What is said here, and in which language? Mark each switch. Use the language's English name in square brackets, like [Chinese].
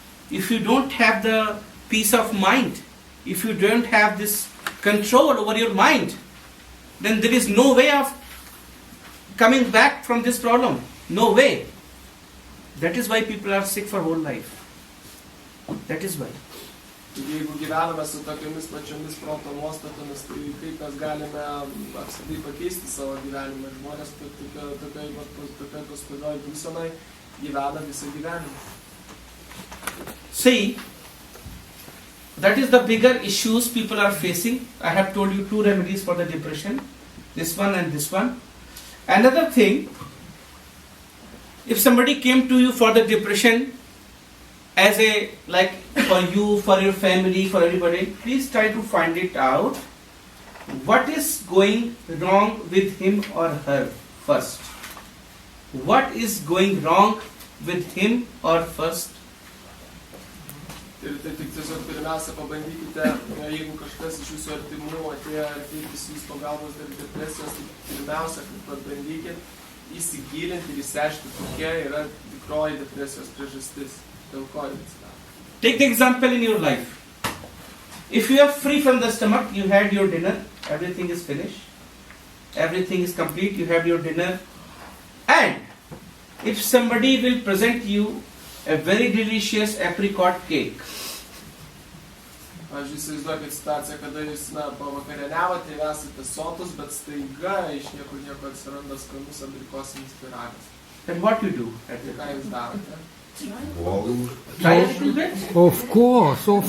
[English] If you don't have the peace of mind, if you don't have this control over your mind, then there is no way of coming back from this problem. No way. That is why people are sick for whole life. That is why. [Lithuanian] Jeigu gyvename su tokiamis pačiomis proto nuostatomis, tai kaip mes galime apskritai pakeisti savo gyvenimą. Žmonės tokioj pastovioj būsenoj gyvena visą gyvenimą. [English] See, that is the bigger issues people are facing. I have told you 2 remedies for the depression, this one and this one. Another thing, if somebody came to you for the depression as a, like for you, for your family, for everybody, please try to find it out. What is going wrong with him or her first? What is going wrong with him or first? [Lithuanian] Ir tai tik tiesiog pirmiausia pabandykite, jeigu kažkas iš jūsų artimų atėjo ir kreiptis jūs pagalbos dėl depresijos, tai pirmiausia, kad pabandykit įsigilinti ir išsiaiškinti, kokia yra tikroji depresijos priežastis, dėl ko jis atsirado. [English] Take the example in your life. If you are free from the stomach, you had your dinner, everything is finished, everything is complete, you have your dinner, and if somebody will present you a very delicious apricot cake. [Lithuanian] Aš įsivaizduokit situaciją, kada jūs pavakarieniavote ir esate sotus, bet staiga iš niekur nieko atsiranda skanus abrikosinis pyragas. [English] Then what you do? [Lithuanian] Ką jūs darote? [English] Try a little bit? Of course.